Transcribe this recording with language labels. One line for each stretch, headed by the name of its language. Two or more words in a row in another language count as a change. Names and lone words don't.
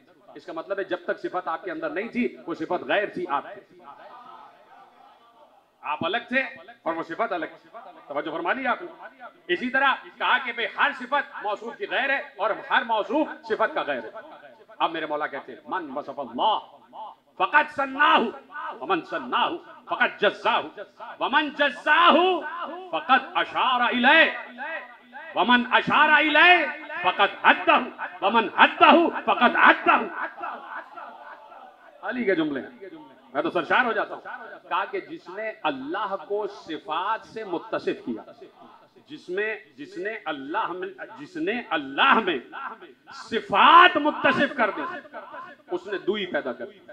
Hindi: इसका मतलब है जब तक सिफत आपके अंदर नहीं थी वो सिफत गैर थी। आप अलग थे और वो सिफत अलग थी। तवज्जो फरमा ली आपने। इसी तरह कहा कि भाई हर सिफत मौसूफ की गैर है और हर मौसूफ सिफत का गैर है। अब मेरे मौला कहते हैं
Arabic: من وصف الله فقد ثنّاه ومن ثنّاه فقد جزّأه ومن جزّأه فقد أشار إليه ومن أشار إليه فقد حدّه ومن حدّه فقد حدّه वमन हद्दहु फकत हद्दहु।
Hindi: अली के जुमले हैं, मैं तो सरशार हो जाता हूं। कहा कि जिसने अल्लाह को सिफात से मुत्तसिफ किया, जिसने अल्लाह में सिफात मुत्तसिफ कर दी उसने दुई पैदा कर दी।